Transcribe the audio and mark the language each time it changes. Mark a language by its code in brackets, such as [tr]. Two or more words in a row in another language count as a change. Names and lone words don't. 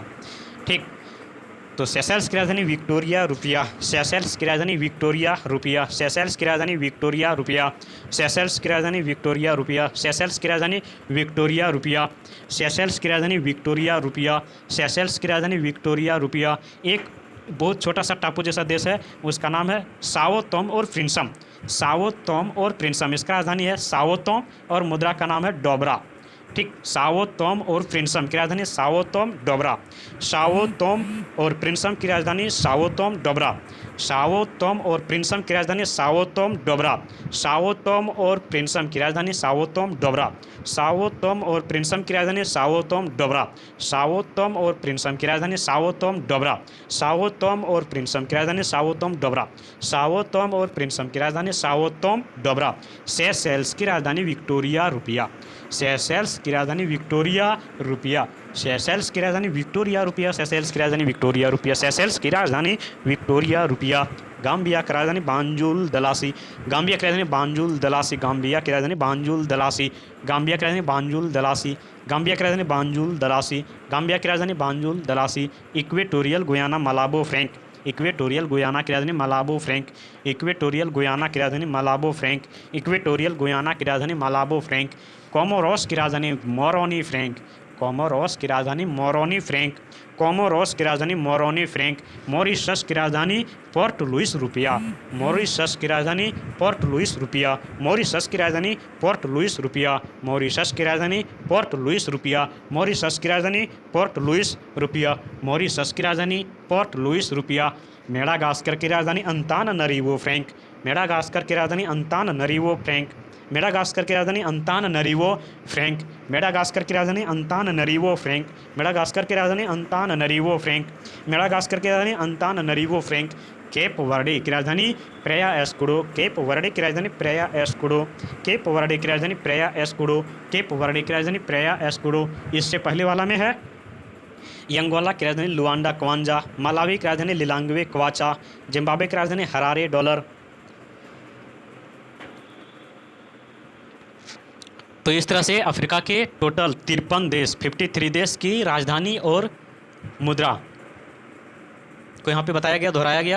[hi] ठीक, तो सेशेल्स की राजधानी विक्टोरिया रुपया, सेशेल्स की राजधानी विक्टोरिया रुपया, सेशेल्स की राजधानी विक्टोरिया रुपया, सेशेल्स की राजधानी विक्टोरिया रुपया, सेशेल्स की राजधानी विक्टोरिया रुपया, सेशेल्स की राजधानी विक्टोरिया रुपया, सेशेल्स की राजधानी विक्टोरिया रुपया। एक बहुत छोटा सा टापू जैसा देश है, उसका नाम है साओ टोम और प्रिंसम, साओ टोम और प्रिंसम, इसका राजधानी है साओ टोम और मुद्रा का नाम है डोबरा। ठीक, साओ टोम और प्रिंसम की राजधानी साओ टोम डोबरा, साओ टोम और प्रिंसम की राजधानी साओ टोम डोबरा, साओ टोम और प्रिंसम की राजधानी साओ टोम डोबरा, साओ टोम और प्रिंसम की राजधानी साओ टोम डोबरा, साओ टोम और प्रिंसम की राजधानी साओ टोम डोबरा, साओ टोम और प्रिंसम की राजधानी साओ टोम डोबरा, साओ टोम और प्रिंसम की राजधानी साओ टोम डोबरा, साओ टोम और प्रिंसम की राजधानी साओ टोम डोबरा। सेशेल्स की राजधानी विक्टोरिया रुपया, सेशेल्स की राजधानी विक्टोरिया रुपया, सेशेल्स की राजधानी विक्टोरिया रुपया, सेशेल्स की राजधानी विक्टोरिया रुपया, सेशेल्स की राजधानी विक्टोरिया रुपया। गाम्बिया की राजधानी बांजुल दलासी, गाम्बिया की राजधानी बांजुल दलासी, गाम्बिया की राजधानी बांजुल दलासी, गाम्बिया की राजधानी बांजुल दलासी, गाम्बिया की राजधानी बांजुल दलासी, गाम्बिया की राजधानी बांजुल दलासी। इक्वेटोरियल गुयाना मालाबो फ्रैंक, इक्वेटोरियल गुयाना की राजधानी मालाबो फ्रैंक, इक्वेटोरियल गुयाना की राजधानी मालाबो फ्रैंक, इक्वेटोरियल गुयाना की राजधानी मालाबो फ्रैंक। कोमोरोस की राजधानी मोरोनी फ्रैंक, कोमोरोस की राजधानी मोरोनी फ्रैंक, कोमोरोस की राजधानी मोरोनी फ्रैंक। मॉरिशस की राजधानी पोर्ट लुइस रुपया, मॉरिशस की राजधानी पोर्ट लुइस रुपया, मॉरिशस की राजधानी पोर्ट लुइस रुपया, मॉरिशस की राजधानी पोर्ट लुइस रुपया, मॉरिशस की राजधानी पोर्ट लुइस रुपया, मॉरिशस की राजधानी पोर्ट लुइस रुपया। मेडागास्कर की राजधानी अंतानानारिवो फ्रैंक, मेडागास्कर की राजधानी अंतानानारिवो फ्रैंक, मेडागास्कर की राजधानी अंतानानारिवो फ्रैंक, मेडागास्कर की राजधानी अंतानानारिवो फ्रैंक, मेडागास्कर की राजधानी अंतानानारिवो फ्रैंक, मेडागास्कर की राजधानी अंतानानारिवो फ्रैंक। केप वर्डे की राजधानी प्रेया एस्कुडो, केप वर्डे की राजधानी प्रेया एस्कुडो, केप वर्डे की राजधानी प्रेया एस्कुडो, केप वर्डे की राजधानी प्रेया एस्कुडो। इससे पहले वाला में है यंगोला की राजधानी लुआंडा क्वांजा, मलावी की राजधानी लिलांगवे क्वाचा, जिम्बाब्वे की राजधानी हरारे डॉलर। तो इस तरह से अफ्रीका के टोटल 53 देश 53 देश की राजधानी और मुद्रा को यहाँ पे बताया गया, दोहराया गया।